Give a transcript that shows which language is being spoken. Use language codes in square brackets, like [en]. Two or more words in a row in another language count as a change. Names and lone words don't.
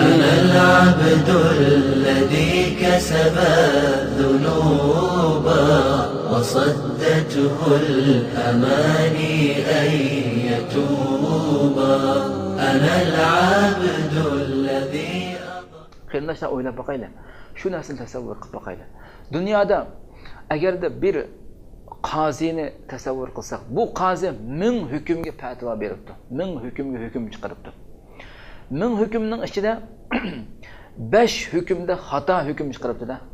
[ar] أنا العبد الذي كسب الذنوب وصدته الأماني أن يتوب. أنا العبد الذي [uz] Qarindoshlar o'ylab boqaylar. Shu narsani tasavvur qilib boqaylar. Dunyoda agarda bir qozini tasavvur qilsak, bu qozi 1000 hukmga fatvo beribdi. 1000 hukmga hukm chiqaribdi. 1000 hukmning ichida 5 hukmda xato hukm chiqaribdi-da.